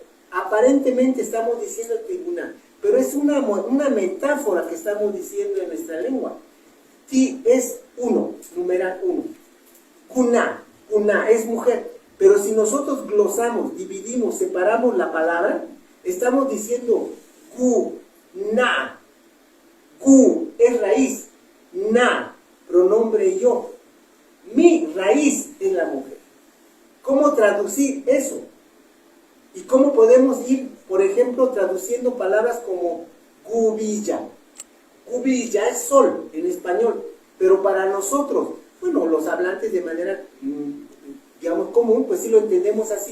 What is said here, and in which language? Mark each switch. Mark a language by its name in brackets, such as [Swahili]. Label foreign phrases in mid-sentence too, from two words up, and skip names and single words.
[Spanish] Aparentemente estamos diciendo tiguná, pero es una metáfora que estamos diciendo en nuestra lengua. Ti es uno, numeral uno. Cuna es mujer. Pero si nosotros glosamos, dividimos, separamos la palabra, estamos diciendo [San Blas Kuna] gu, na. [Spanish] Gu es raíz, na, pronombre yo. Mi raíz es la mujer. ¿Cómo traducir eso? ¿Y cómo podemos ir, por ejemplo, traduciendo palabras como gubilla? Gubilla es sol en español, pero para nosotros, bueno, los hablantes de manera, digamos, común, pues sí lo entendemos así.